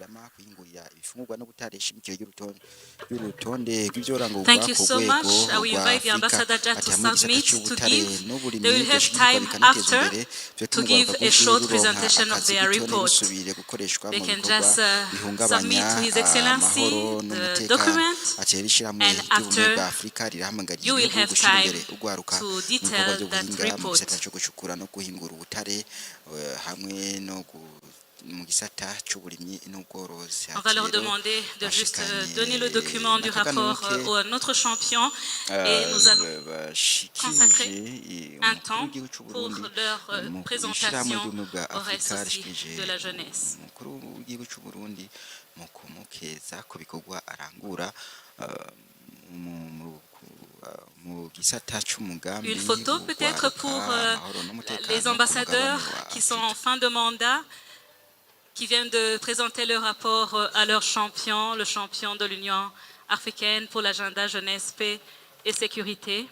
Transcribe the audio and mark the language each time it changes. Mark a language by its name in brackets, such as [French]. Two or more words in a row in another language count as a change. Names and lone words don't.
[Rundi] kuyingurira ibifungurwa no gutarisha imikino y'urutonde rw'ivyorangurwa [English] Thank you [Rundi] ku [English] so [Rundi] rwego [English] much. I will [Rundi] rwa [English] invite the [Rundi] Afrika [English] Ambassador Jad to [Rundi] ati hamwe igisata [English] submit to [Rundi] c'ubutare [English] give. They [Rundi] n'uburimyi [English] will have [Rundi] vyoshigikwa [English] time [Rundi] bikanateza [English] after [Rundi] imbere [English] to [Rundi] vyotuma [English] give [Rundi] urwaruka [English] a short [Rundi] ruronka [English] presentation of [Rundi] akazi [English] their [Rundi] gito [English] report. [Rundi] ntirusubire gukoreshwa [English] They [Rundi] mu [English] can [Rundi] bikorwa [English] just [Rundi] bihungabanya [English] submit to His [Rundi] amahoro [English] Excellency the [Rundi] n'umutekano [English] document, [Rundi] ati rero ishirahamwe [English] and [Rundi] ry'ubumwe [English] after [Rundi] bwa Afrika rirahamagariye [English] you will [Rundi] ibihugu [English] have [Rundi] gushira [English] time [Rundi] imbere urwaruka [English] to [Rundi] mu bikorwa [English] detail [Rundi] vyo [English] that [Rundi] guhinga mu gisata [English] report. [Rundi] co gucukura no guhingura ubutare hamwe no mu gisata c'uburimyi n'ubworozi. [French] On va leur demander de juste donner le document du rapport à notre champion et nous allons consacrer un temps pour leur présentation au reste aussi de la jeunesse. Une photo peut-être pour les ambassadeurs qui sont en fin de mandat, qui viennent de présenter le rapport à leur champion, le champion de l'Union africaine pour l'agenda jeunesse, paix et sécurité.